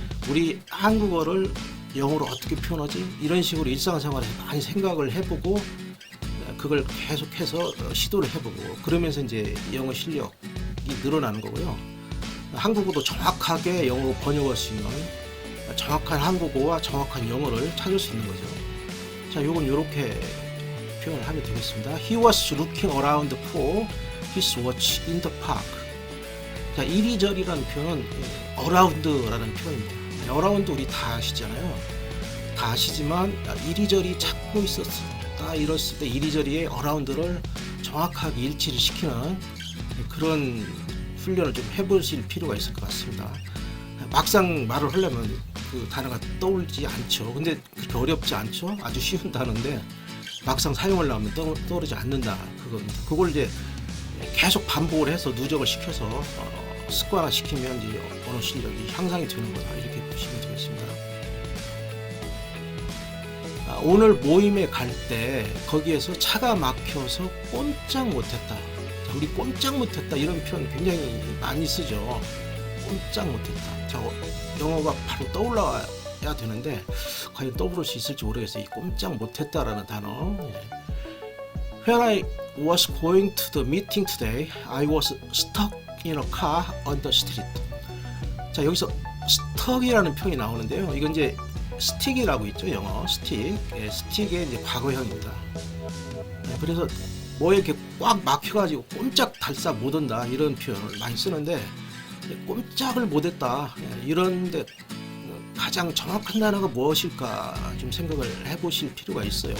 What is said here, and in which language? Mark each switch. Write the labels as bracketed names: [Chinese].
[Korean] 우리 한국어를 영어로 어떻게 표현하지? 이런 식으로 일상생활에서 많이 생각을 해보고 그걸 계속해서 시도를 해보고 그러면서 이제 영어 실력이 늘어나는 거고요. 한국어도 정확하게 영어로 번역할 수 있는, 정확한 한국어와 정확한 영어를 찾을 수 있는 거죠. 자, 요건 이렇게 표현을 하면 되겠습니다. [English] He was looking around for his watch in the park. [Korean] 자, 이리저리라는 표현은 around라는 표현입니다. around 우리 다 아시잖아요. 다 아시지만 이리저리 찾고 있었다, 이랬을 때 이리저리의 around를 정확하게 일치를 시키는 그런 훈련을 좀 해보실 필요가 있을 것 같습니다. 막상 말을 하려면 그 단어가 떠오르지 않죠. 근데 그렇게 어렵지 않죠. 아주 쉬운 단어인데 막상 사용을 하면 떠오르지 않는다, 그겁니다. 그걸 이제 계속 반복을 해서 누적을 시켜서 습관화 시키면 이제 언어 실력이 향상이 되는 거다, 이렇게 보시면 되겠습니다. 오늘 모임에 갈 때 거기에서 차가 막혀서 꼼짝 못했다. 우리 꼼짝 못했다, 이런 표현 굉장히 많이 쓰죠. 꼼짝 못했다. 자, 영어가 바로 떠올라야 되는데 과연 떠오를 수 있을지 모르겠어요. 이 꼼짝 못했다라는 단어. [English] When I was going to the meeting today, I was stuck in a car on the street. [Korean] 자, 여기서 stuck이라는 표현이 나오는데요. 이건 이제 stick이라고 있죠, 영어 stick. stick의 이제 과거형입니다. 그래서 뭐에 이렇게 꽉 막혀가지고 꼼짝달싹 못한다, 이런 표현을 많이 쓰는데 꼼짝을 못했다, 이런데 가장 정확한 단어가 무엇일까 좀 생각을 해보실 필요가 있어요.